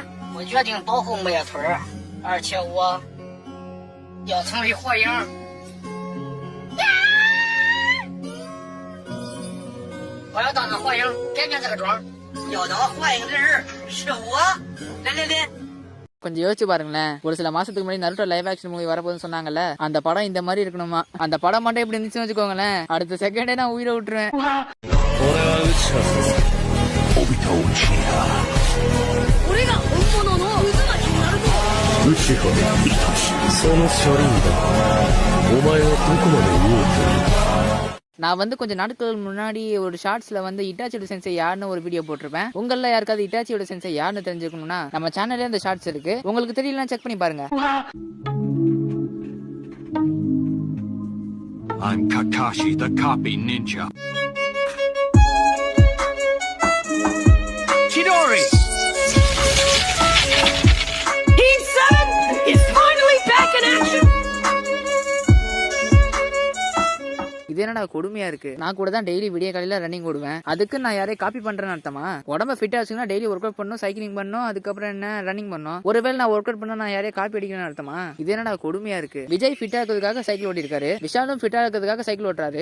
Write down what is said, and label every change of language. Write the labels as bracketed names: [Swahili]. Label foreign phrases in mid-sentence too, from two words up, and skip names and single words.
[Chinese] 我决定保护木叶村，而且我要成为火影。我要当个火影，改变这个妆。要当火影的人是我。来， [Tamil] கொஞ்சம் யோசிச்சு பாருங்களேன். ஒரு சில மாசத்துக்கு முன்னாடி நருட்டோ [English] live action movie [Tamil] வரப்போகுதுன்னு சொன்னாங்கல்ல, அந்த படம் இந்த மாதிரி இருக்கணுமா? அந்த படம் மட்டும் எப்படி இருந்துச்சுன்னு வச்சுக்கோங்களேன், அடுத்த செகண்டே நான் உயிரை விட்டுருவேன். நான் வந்து கொஞ்சம் நாட்கள் முன்னாடி ஒரு ஷார்ட்ஸ்ல வந்து இட்டாச்சியோட சென்சை யாருன்னு ஒரு வீடியோ போட்டிருப்பேன். உங்கள யாருக்காவது இட்டாச்சியோட சென்சை யாருன்னு தெரிஞ்சுக்கணும்னா நம்ம சேனல்ல அந்த ஷார்ட்ஸ் இருக்கு, உங்களுக்கு தெரியலன்னா செக் பண்ணி பாருங்க. [English] I'm Kakashi the Copy Ninja. Chidori! Team 7 is finally back in action! [Tamil] இது என்னடா கொடுமையா இருக்கு. நான் கூட தான் டெய்லி விடிய காலையில ரன்னிங் ஓடுவேன். அதுக்கு நான் யாரையும் காப்பி பண்றேன்னு அர்த்தமா? உடம்ப ஃபிட்டா வச்சுக்கணும், [English] daily work out [Tamil] பண்ணணும், சைக்கிளிங் பண்ணணும், அதுக்கப்புறம் என்ன ரன்னிங் பண்ணணும். ஒருவேளை நான் [English] work out [Tamil] பண்ணா நான் யாரையும் காப்பி அடிக்கணும்னு அர்த்தமா? இது என்னடா கொடுமையா இருக்கு. விஜய் ஃபிட்டா இருக்கிறதுக்காக சைக்கிள் ஓட்டி இருக்காரு, விஷாலும் ஃபிட்டா இருக்கிறதுக்காக சைக்கிள் ஓட்டுறாரு.